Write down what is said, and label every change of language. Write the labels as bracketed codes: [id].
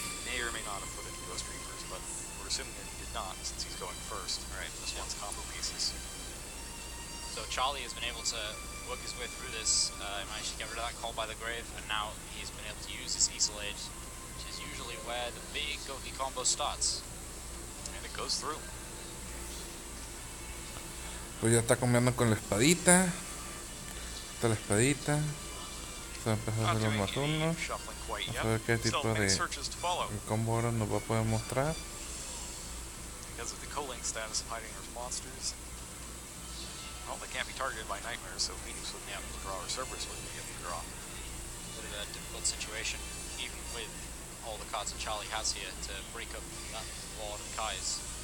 [en] May or may not have put in Ghost Reapers, but we're assuming that he did not since he's going first. Right, this one's combo pieces. So Charlie has been able to work his way through this, managed to get rid of that call by the grave, and now he's been able to use his Easel Age, which is usually where the big Goki combo starts. And it goes through. [es] Pues ya está combinando con la espadita. Está la espadita. Se va a empezar a hacer los más unos. Vamos a ver qué tipo de combo ahora nos va a poder mostrar. [en] Because of the co-link status of hiding our monsters. Well, they can't be targeted by nightmares, so Phoenix wouldn't be able to draw, or Cerberus wouldn't be able to draw. Bit of a difficult situation, even with all the cards that Charlie has here to break up that board of Kai's.